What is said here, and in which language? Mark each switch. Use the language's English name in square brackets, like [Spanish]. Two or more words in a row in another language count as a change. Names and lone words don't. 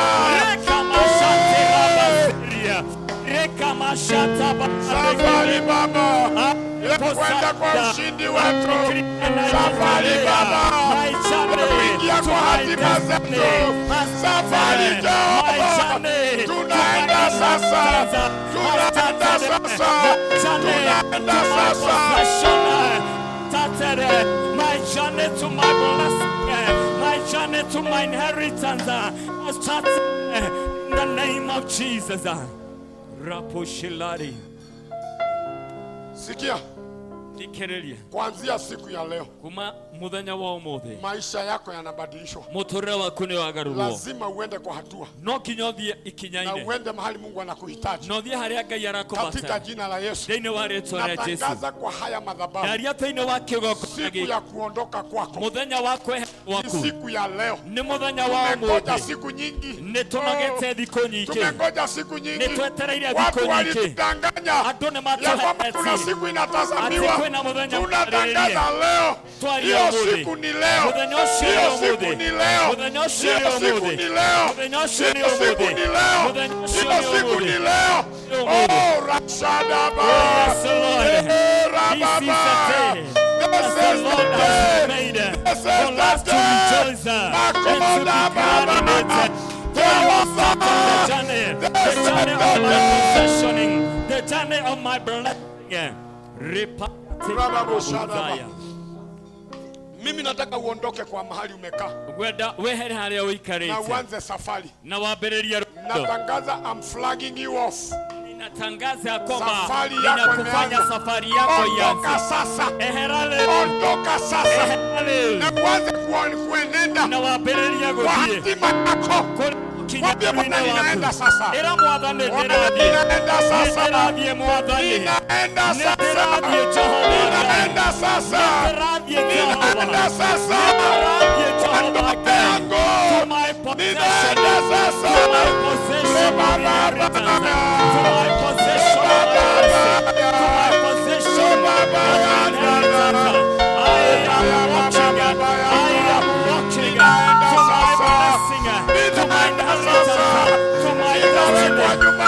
[Swahili] safari Baba ya kwenda kwa ushindi wetu. Safari Baba kuingia kwa hatima zetu. Safari Jehova tunaenda sasa. Tunaenda sasa. Tunaenda sasa. [English] My journey to my blessing, my journey to my inheritance started in the name of Jesus. Raposhilari. [Swahili] Sikia. Dikerelia. Kuanzia siku ya leo. [Kikuyu] Kuma muthenya wa umuthi. [Swahili] Maisha yako yanabadilishwa. [Kikuyu] Muturire waku ni wagarurwo. [Swahili] Lazima uende kwa hatua. [Kikuyu] No kinyothie ikinyaine. [Swahili] Na uende mahali Mungu anakuhitaji. [Kikuyu] No thie haria Ngai arakubata. [Swahili] Katika jina la Yesu. [Kikuyu] Thĩinĩ wa rĩĩtwa rĩa Jesũ. [Swahili] Natangaza kwa haya madhabahu. [Kikuyu] Ndaria thĩinĩ wa kĩgongona [Swahili] siku ya kuondoka kwako. [Kikuyu] Muthenya wa kweherera gwaku. [Swahili] Siku ya leo. [Kikuyu] Nĩ muthenya wa ũmũthĩ. [Swahili] Tumengoja siku nyingi. [Kikuyu] Nĩ tũnogete thikũ nyingĩ. [Swahili] Tumengoja siku nyingi. [Kikuyu] Nĩ twetereire thikũ nyingĩ. [Swahili] Watu walitudanganya. [Kikuyu] Andũ nĩ matũheheti. [Swahili] Kuna siku inatazamiwa. Tunatangaza leo. Hiyo siku ni leo. Hiyo siku ni leo. Hiyo siku ni leo. Hiyo siku ni leo. Hiyo siku ni leo. Oh, Rashadaba. [English] Yes, Lord. This is the day that the Lord has made for us to rejoice and to be glad in it. For our journey, the journey of my possessioning, the journey of my blessing. [Swahili] Mimi nataka uondoke kwa mahali umekaa. [Kikuyu] Wehere haria uikarite. [Swahili] Na uanze safari. [Kikuyu] Na wambĩrĩrie rũgendo. [English] Natangaza I'm flagging you off. [Swahili] Ninatangaza kwamba ninakufanya safari yako ianze. Ondoka sasa. [Kikuyu] Eherale. [Swahili] Ondoka sasa. [Kikuyu] Eherale. [Swahili] Na uanze kuenenda. [Kikuyu] Na wambĩrĩrie gũthiĩ. [Swahili] Hatima yako. Mwambie Bwana ninaenda sasa. [Kikuyu] Era mwathani [Swahili] ninaenda sasa. [Kikuyu] Nĩndĩrathiĩ mwathani. [Swahili] Ninaenda sasa. [Kikuyu] Nĩndĩrathiĩ Jehova. [Swahili] Ninaenda sasa. [Kikuyu] Nĩndĩrathiĩ Jehova. [Swahili] Ninaenda sasa. [Kikuyu] Nĩndĩrathiĩ Jehova. [English] To my possession. [Swahili] Ninaenda sasa. [English] To my possession. To my possession. To my possession. I am watching. I am watching. To my blessing. To my inheritance. To my destiny.